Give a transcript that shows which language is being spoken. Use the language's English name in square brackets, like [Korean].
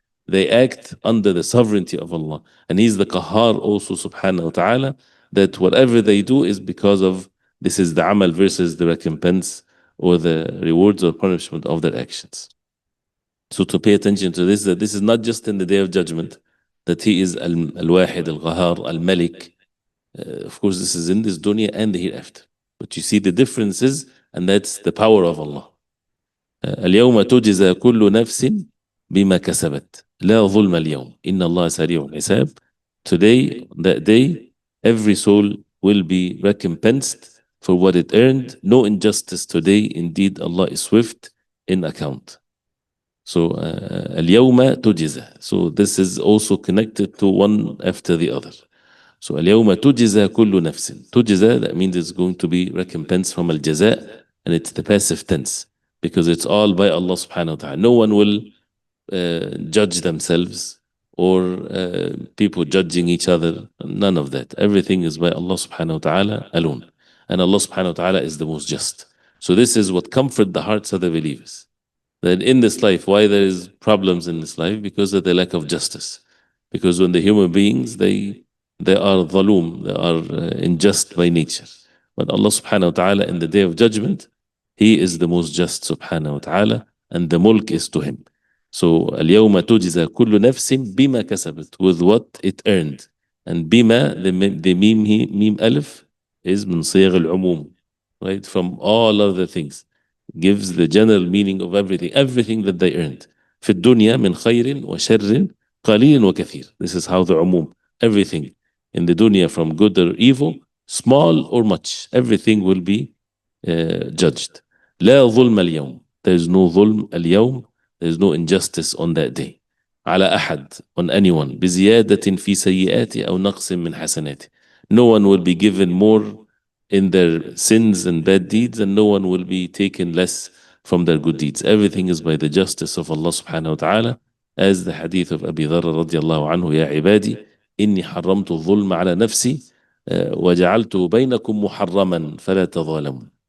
[English] They act under the sovereignty of Allah. And He's the Qahar also, subhanahu wa ta'ala, that whatever they do is because of this is the amal versus the recompense or the rewards or punishment of their actions. So to pay attention to this, that this is not just in the day of judgment, that He is Al-Wahid, Al-Qahar, Al-Malik. Of course, this is in this dunya and the hereafter. But you see the differences, and that's the power of Allah. [Arabic] اليوم تجزى كل نفس بما كسبت لا ظلم اليوم إن الله سريع الحساب. [English] Today, that day, every soul will be recompensed for what it earned. No injustice today. Indeed, Allah is swift in account. So, [Arabic] اليوم تجزى. [English] So this is also connected to one after the other. So [Arabic] اليوم تجزى كل نفس. [English] تجزى, that means it's going to be recompense from الجزاء, and it's the passive tense because it's all by Allah subhanahu wa ta'ala. No one will judge themselves or people judging each other. None of that. Everything is by Allah subhanahu wa ta'ala alone. And Allah subhanahu wa ta'ala is the most just. So this is what comfort the hearts of the believers. That in this life, why there is problems in this life? Because of the lack of justice. Because when the human beings, they are dhaloom, they are unjust by nature. But Allah subhanahu wa ta'ala in the day of judgment, He is the most just subhanahu wa ta'ala, and the mulk is to Him. So [Arabic] اليوم تجزى كل نفس بما كسبت, [English] with what it earned. And بما, the meme alif is [Arabic] من صيغ العموم, [English] right? From all other things. Gives the general meaning of everything that they earned. [Arabic] في الدنيا من خير وشر قليل وكثير. [English] This is how the umum, everything in the dunya from good or evil, small or much, everything will be judged. [Arabic] لا ظلم اليوم. [English] There is no [Arabic] ظلم اليوم. [English] There is no injustice on that day. [Arabic] على أحد, [English] on anyone. [Arabic] بزيادة في سيئاته أو نقص من حسناته. [English] No one will be given more in their sins and bad deeds, and no one will be taken less from their good deeds. Everything is by the justice of Allah subhanahu wa ta'ala, as the hadith of Abi Dharr radiyallahu anhu, [Arabic] يا عبادي إني حرمت الظلم على نفسي وجعلته بينكم محرما فلا تظالموا.